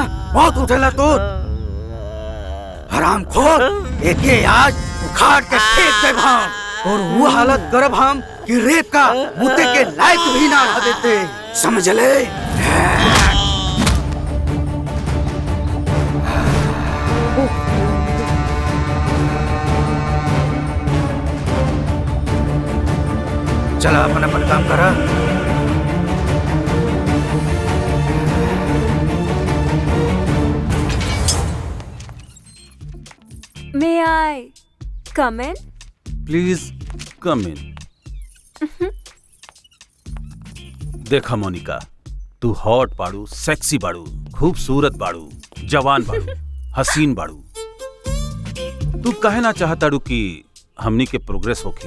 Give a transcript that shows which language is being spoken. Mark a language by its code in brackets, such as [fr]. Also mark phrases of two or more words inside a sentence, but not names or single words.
[bho] बहुत उठेला तोर हराम खोर एके आज उखाड़ के फेंक देब हम और वो हालत करब हम कि रेप का मुद्दे के लायक भी ना रह देते समझ ले चला अपन अपन काम करा [en] May I come in? Please come in. [bho] देखा मोनिका, तू हॉट बाड़ू, सेक्सी बाड़ू, खूबसूरत बाड़ू, जवान बाड़ू, हसीन बाड़ू। तू काहे ना चाहताड़ू कि हमनी के प्रोग्रेस होखे?